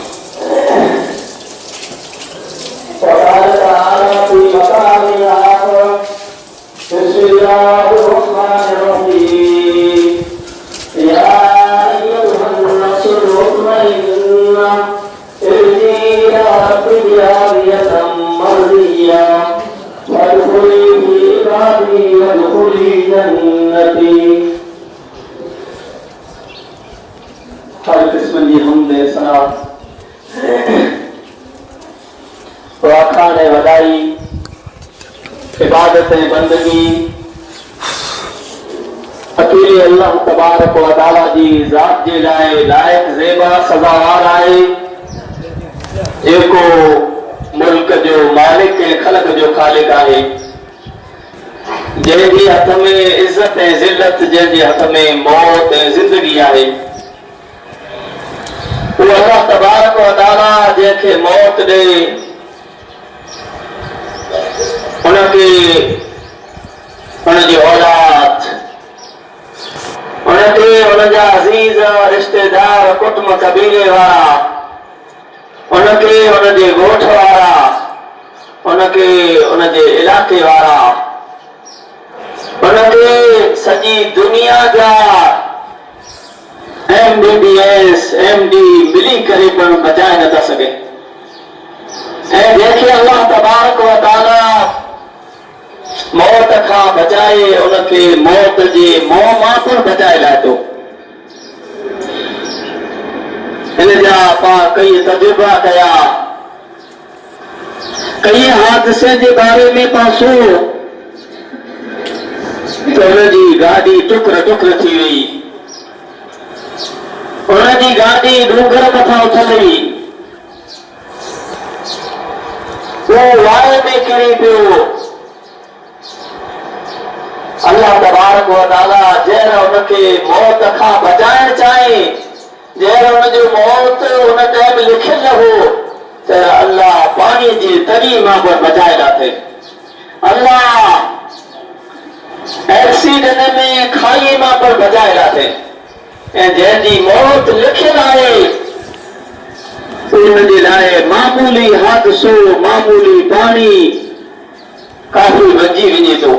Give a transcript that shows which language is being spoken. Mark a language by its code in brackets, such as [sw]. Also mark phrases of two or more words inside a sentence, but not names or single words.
[ar] وقال تعالى في مقام آخر بسم الله الرحمن الرحيم. يا أيها النفس المطمئنة ارجعي إلى ربك راضية مرضية وادخلي في عبادي وادخلي جنتي. [sd] हर किस्म की हमदे सना वाखाने वदाई इबादतें बंदगी अकेले अल्लाह [ar] تبارك وتعالى [sd] जी ज़ात जे लाए लायक ज़ेबा सज़ावार आहे जेको मुल्क जो मालिक ऐं ख़लक जो ख़ालिक आहे जंहिंजे हथ में इज़त ऐं ज़िल्लत जंहिंजे हथ में मौत ऐं ज़िंदगी आहे उहो अल्लाह [ar] تبارك وتعالى [sd] जंहिंखे मौत ॾे उनखे उनजी औलाद उनखे उनजा अज़ीज़ रिश्तेदार कुटुंब कबीले वारा उनखे उनजे ॻोठ वारा उनखे उनजे इलाइक़े वारा उनखे सॼी दुनिया जा MBBS MD मिली करे पण बचाए नथा सघे ऐं जंहिंखे अल्लाह [ar] تبارك وتعالى [sd] मौत खां बचाए उनखे मौत जे मोह मां पण बचाए लाए थो। हिन जा पाण कई तजुर्बा कया कई हादसे जे बारे में पाण सुणो त हुनजी गाॾी टुकर टुकर थी वई उनजी गाॾी डूंगर मथां उथंदी वो वाए में किरी पियो अल्लाह [ar] تبارك وتعالى [sd] जंहिं उनखे मौत खां बचाइण चाहे जंहिं उनजो मौत उन टाइम लिखियल हो त अल्लाह पाणी जी तरी मां बचाए लाथे हिन में खाई मां पर बजाए लाथे ऐं जंहिंजी मौत लिखियल आहे उन जे लाइ मामूली हादसो मामूली पाणी काफ़ी वञी वञे थो।